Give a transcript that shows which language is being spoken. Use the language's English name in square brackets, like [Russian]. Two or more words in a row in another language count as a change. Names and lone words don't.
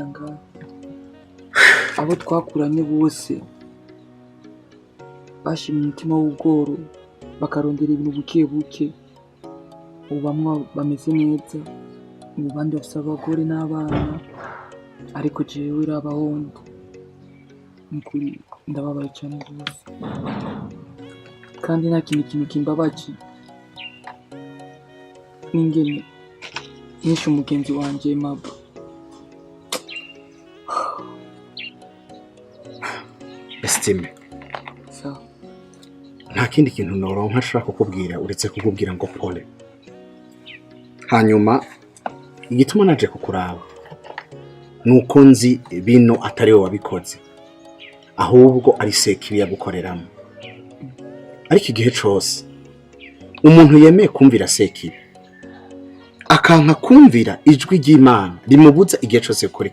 [Rundi] ngaho abo twakuranye bose bashimye umutima w'ubworo bakarondera ibintu buke buke ubu bamwe bameze neza ubu bandi bafite abagore n'abana ariko jewe rabahondo nukuri ndababaye cyane rwose kandi nta kintu kimbabaje n'ingene nishe umugenzi wanje Mabo Estime sawa nta kindi kintu noronka nshaka kukubwira uretse kukubwira ngo pole hanyuma igituma naje kukuraba nuko nzi bino atari we wabikoze ahubwo ari Sekibi yagukoreramo ariko igihe cyose umuntu yemeye kumvira Sekibi akanka kumvira ijwi ry'Imana rimubuza igihe cyose gukora